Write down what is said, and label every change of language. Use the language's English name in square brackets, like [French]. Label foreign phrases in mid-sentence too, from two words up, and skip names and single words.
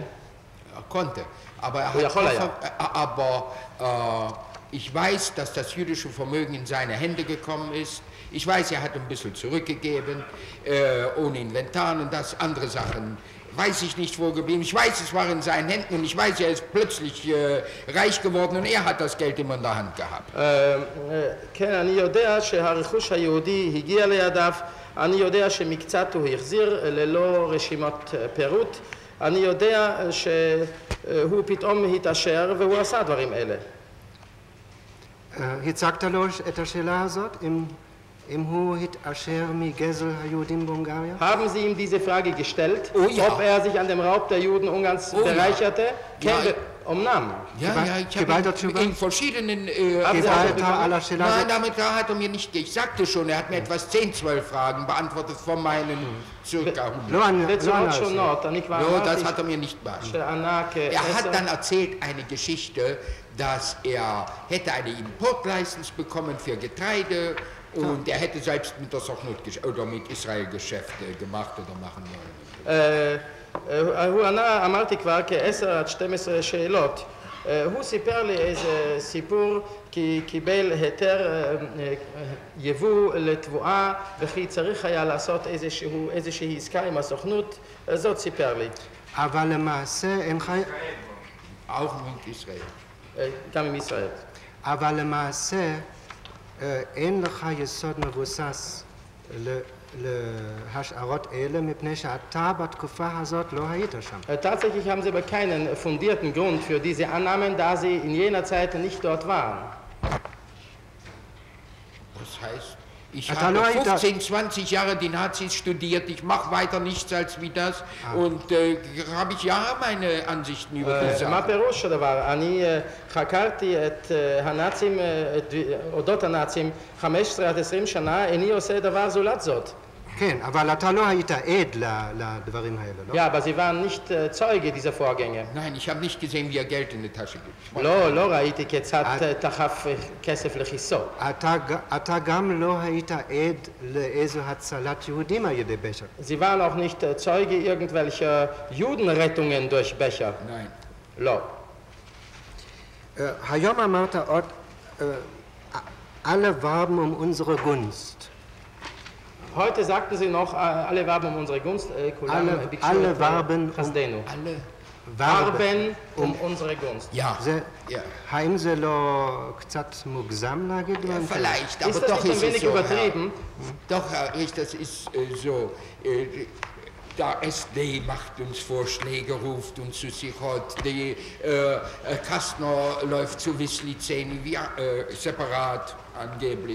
[German] Er konnte, aber ich weiß, dass das jüdische Vermögen in seine Hände gekommen ist. Ich weiß, er hat ein bisschen zurückgegeben, ohne Inventar und das, andere Sachen weiß ich nicht, wo geblieben. Ich weiß, es war in seinen Händen und ich weiß, er ist plötzlich reich geworden und er hat das Geld immer in der Hand gehabt. [Hebrew] כן, אני יודע שהרכוש היהודי הגיע לידיו, אני יודע שמקצת הוא החזיר ללא רשימת פירוט, אני יודע שהוא פתאום התעשר והוא עשה דברים אלה. הצגת לו את השאלה הזאת? אם הוא התעשר מגזל היהודים בהונגריה? [German] Haben Sie ihm diese Frage gestellt, ja. ob er sich an dem Raub der Juden Ungarns bereicherte? Ja. [Hebrew] Omnam. [German] Ja, ich habe in verschiedenen... Nein, damit hat er mir nicht... Ich sagte schon, er hat mir etwas 10, 12 Fragen beantwortet von meinen circa 100. Das hat er mir nicht beantwortet. Er hat dann erzählt eine Geschichte, dass er hätte eine Importlizenz bekommen für Getreide und er hätte selbst mit der Sochnut oder mit Israel Geschäfte gemacht oder machen wollen. [Hebrew] הוא ענה, אמרתי כבר, כ10 עד 12 שאלות. הוא סיפר לי איזה סיפור כי קיבל היתר יבוא לתבואה וכי צריך היה לעשות איזושהי עסקה עם הסוכנות, זאת סיפר לי. אבל למעשה אינך... [German] auch mit Israel. [Hebrew] גם עם ישראל. אבל למעשה אין לך יסוד מבוסס להשערות אלה מפני שאתה בתקופה הזאת לא היית שם. [German] Tatsächlich haben sie aber keinen fundierten Grund für diese Annahmen, da sie in jener Zeit nicht dort waren. Das heißt, ich habe 15, 20 Jahre die Nazis studiert, ich mache weiter nichts als wie das und habe ich ja meine Ansichten über die Sache. [Hebrew] מה פירוש הדבר? אני חקרתי את הנאצים, אודות הנאצים 15 עד 20 שנה, איני עושה דבר זולת זאת. כן, אבל אתה לא היית עד לדברים האלה, לא? [German] Ja, aber sie waren nicht Zeuge dieser Vorgänge. Nein, ich habe nicht gesehen, wie er Geld in die Tasche gibt. [Hebrew] לא ראיתי כיצד דחף כסף לכיסו. אתה גם לא היית עד לאיזו הצלת יהודים על ידי בצ'ר. [German] Sie waren auch nicht Zeuge irgendwelcher Judenrettungen durch Becher. Nein. [Hebrew] לא. היום אמרת עוד, [German] alle warben um unsere Gunst. Heute sagten sie noch, alle warben um unsere Gunst. alle warben um unsere Gunst. Ja. [Hebrew] האם זה לא קצת מוגזם להגיד? [German] Vielleicht, aber doch ist es so. Doch, das ist so. Der SD macht uns Vorschläge, ruft uns zu sich heute. Kastner läuft zu Wislizen, separat angeblich.